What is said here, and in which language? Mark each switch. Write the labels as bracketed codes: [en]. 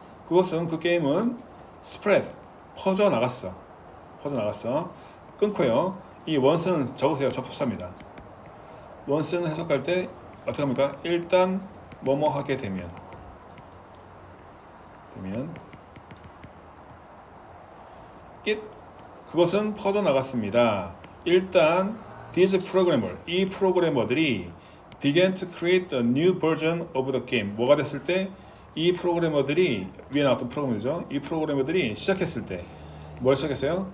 [ko] 그것은 그 게임은 spread, 퍼져나갔어. 끊고요. 이 원스는 적으세요. 접속사입니다. 원스는 해석할 때 어떻게 합니까? 일단 뭐뭐 하게 되면 그것은 퍼져나갔습니다. [en] 일단 these programmer, [ko] 이 프로그래머들이 [en] began to create a new version of the game. [ko] 뭐가 됐을 때? 이 프로그래머들이, 위에 나왔던 프로그래머들이죠. 이 프로그래머들이 시작했을 때 뭘 시작했어요?